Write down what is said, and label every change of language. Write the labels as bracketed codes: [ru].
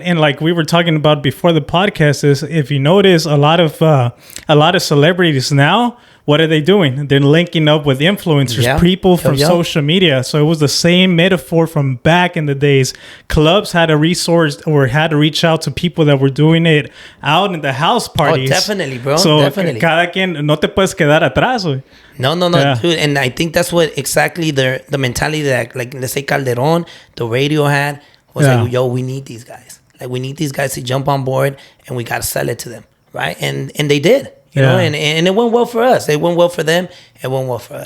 [en] and like we were talking about before the podcast, is if you notice a lot of celebrities now, what are they doing? They're linking up with influencers, people from social media. So it was the same metaphor from back in the days. Clubs had a resource or had to reach out to people that were doing it out in the house parties. Oh, definitely, bro. So definitely. [es] Cada quien, no te puedes quedar atrás, güey. [en] No, dude. And I think that's what exactly the mentality that, like, let's say Calderon, the radio had, was like, yo, we need these guys. Like, we need these guys to jump on board, and we got to sell it to them, right? And they did. You know, and it went well for us. It went well for them. It went well for us.